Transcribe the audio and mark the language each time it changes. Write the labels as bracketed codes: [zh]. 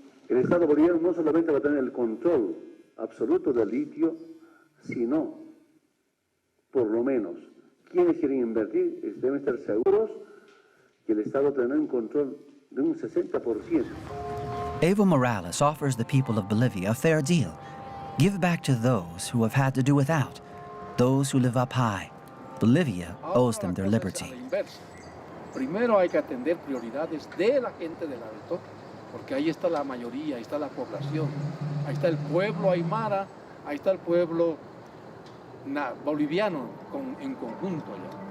[es] El Estado boliviano no solamente va a tener el control absoluto del litio, sino, por lo menos, quienes quieren invertir deben estar seguros que el Estado tendrá un control de un 60%. [en] Evo Morales offers the people of Bolivia a fair deal. Give back to those who have had to do without, those who live up high. Bolivia owes them their liberty. [es] primero hay que atender prioridades de la gente del Alto, porque ahí está la mayoría, ahí está la población, ahí está el pueblo aymara, ahí está el pueblo boliviano en conjunto allá.